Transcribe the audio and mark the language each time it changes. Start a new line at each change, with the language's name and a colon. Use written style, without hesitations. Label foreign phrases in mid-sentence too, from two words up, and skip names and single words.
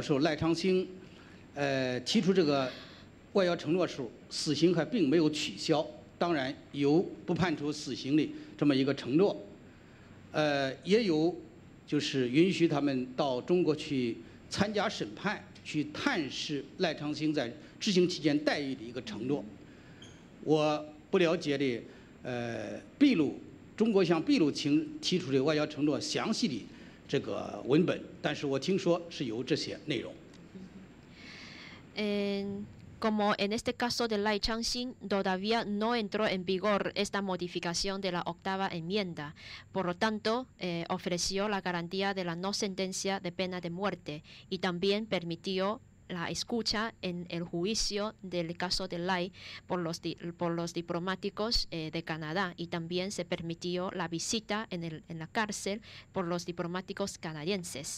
Chinese: 时候赖昌星提出这个外交承诺时候，死刑还并没有取消，当然有不判处死刑的这么一个承诺，也有就是允许他们到中国去参加审判，去探视赖昌星在执行期间待遇的一个承诺。我不了解的。秘鲁，中国向秘鲁提出的外交承诺详细的这个文本，但是我听说是有这些内容。
Spanish: Como en este caso de Lai Chang-sin, todavía no entró en vigor esta modificación de la 8ª enmienda. Por lo tanto, ofreció la garantía de la no sentencia de pena de muerte y también permitió la escucha en el juicio del caso de Lai por los diplomáticos de Canadá y también se permitió la visita en la cárcel por los diplomáticos canadienses.